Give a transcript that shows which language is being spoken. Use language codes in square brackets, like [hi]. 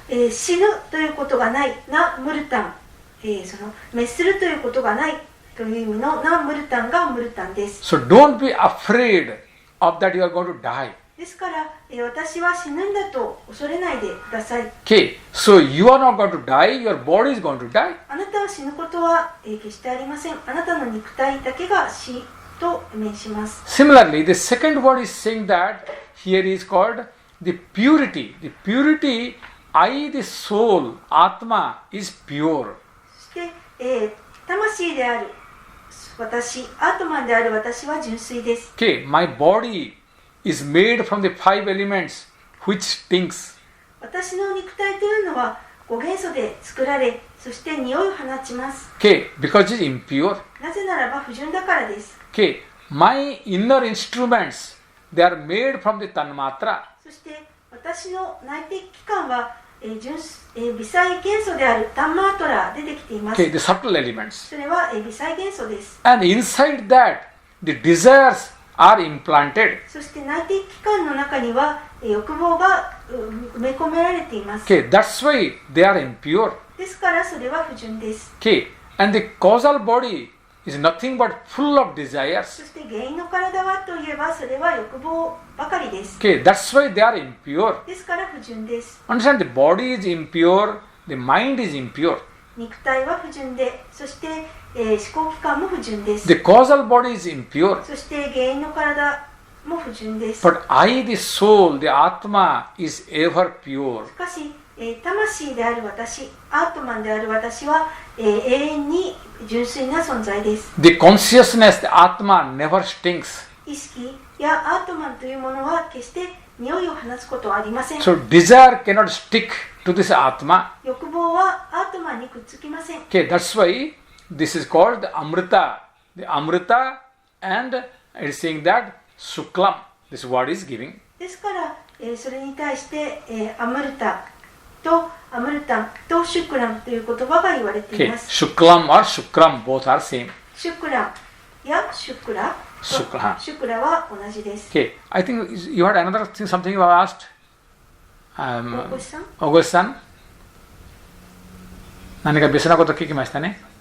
[ja] 死ぬということがないなムルタン、滅するということがないという意味のなムルタンがムルタンです。 [en] So don't be afraid of that you are going to die. [ja] ですから、私は死ぬんだと恐れないでください。 [en] Okay, so you are not going to die, your body is going to die. [ja] あなたは死ぬことは、決してありません。あなたの肉体だけが死と命します。 [en] Similarly, the second word is saying that here is called the purity. The purity, I, the soul, Atma is pure. [ja] そして、魂である私、アートマンである私は純粋です。 [en] Okay, my body is made from the 5 elements which stinks. [ja] 私の肉体というのは5元素で作られ、そして匂いを放ちます。 [en] Okay, because it is impure. [ja] なぜならば不純だからです。 [en] Okay, my inner instruments, they are made from the Tanmatra. [ja] そして私の内的器官は、微細元素であるタンマートラでできています。 [en] Okay, the subtle elements. [ja] それは、微細元素です。 [en] And inside that, the desires are implanted. [ja] そして内的器官の中には、欲望が埋め込められています。 [en] Okay, that's why they are impure. [ja] ですからそれは不純です。 [en] Okay, and the causal body is nothing but full of [ja] そ [en] desires. [ja] して原因の体はといえばそれは欲望ばかりです。 [en] Okay, that's why they are impure. [ja] ですから不純です。 [en] Understand, the body is impure, the mind is impure. [ja] 肉体は不純で、そして、思考器官も不純です。 [en] The causal body is impure. [ja] そして原因の体も不純です。 [en] But I, the soul, the Atma, is ever pure. [ja] しかし、魂である私、アートマンである私は、永遠に純粋な存在です。 [en] The consciousness, the Atma, never stinks. [ja] 意識やアートマンというものは決して匂いを放つことはありません。 [en] So desire cannot stick to this Atma. [ja] 欲望はアートマンにくっつきません。 [en] Okay, that's why this is called the Amrita. The Amrita, and it is saying that Shuklam, this word is giving. [ja] ですから、それに対して、アムルタとアムルタンとシュクランという言葉が言われてい [en] Okay, [ja] ます。 [en] Shuklam or Shukram, both are same. [ja] シュクランやシュクラとシュクラシュクラは同じです。 [en] Okay, I think you had another thing, something you have asked. [ja] 大越さん、大越さん、何か別なこと聞きましたね。